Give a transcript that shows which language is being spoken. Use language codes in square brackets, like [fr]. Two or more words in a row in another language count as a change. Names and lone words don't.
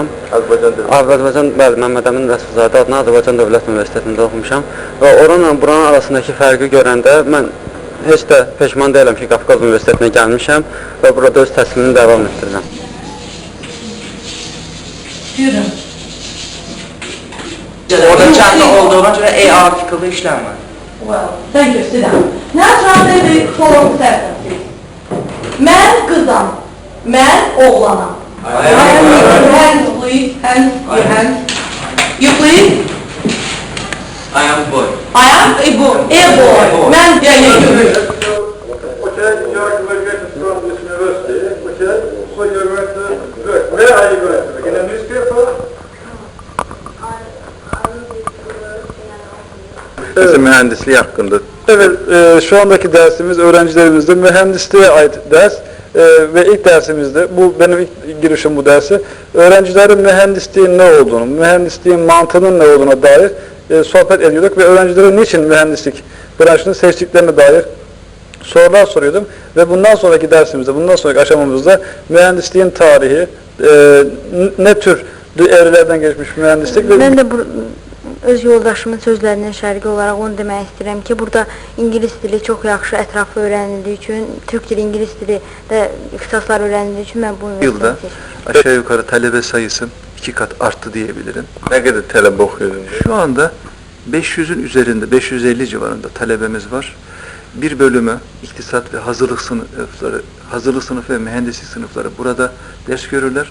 [az] Azərbaycan, bəli, Məmməd Əmin Rəsulzadə adına Azərbaycan Dövlət Universitetində oxumuşam və oranla buranın arasındakı fərqi görəndə mən heç də peşman deyiləm ki, Qafqaz Universitetinə gəlmişəm və burada öz təhsilini davam etdirirəm. Buyurun. Orada kəndə olduğuna görə artiklı işləmir. [en] Well, thank you, sit down. Now try the following sentence. [az] Mən qızam, mən oğlanam. [en] I am your hands, please. Hands, your hands. You please? I am boy. I am a boy. Mən, you. Okay, you are graduated from this university. Okay, so you are going to work. Where are you going to work? In a newspaper? [tr] Mühendislik hakkında. Evet, şu andaki dersimiz öğrencilerimizde mühendisliğe ait ders ve ilk dersimizde, bu benim ilk girişim bu dersi, öğrencilerin mühendisliğin ne olduğunu, mühendisliğin mantığının ne olduğuna dair sohbet ediyorduk ve öğrencilerin niçin mühendislik branşını seçtiklerine dair sorular soruyordum ve bundan sonraki dersimizde, bundan sonraki aşamamızda mühendisliğin tarihi, ne tür evrelerden geçmiş mühendislik ve... [az] Ben de öz yoldaşımın sözlərindən şərqi olaraq onu demək istəyirəm ki, burada İngilis dili çox yaxşı, ətraflı öyrənildiyi üçün, Türk dili, İngilis dili də ixtisaslar öyrənildiği [tr] için ben bu yılda aşağı yukarı talebe sayısı 2 kat arttı diyebilirim. Ne kadar talebe okuyordunuz? Şu anda 500'ün üzerinde, 550 civarında talebemiz var. Bir bölümü iktisat ve hazırlık sınıfı ve mühendislik sınıfları burada ders görürler.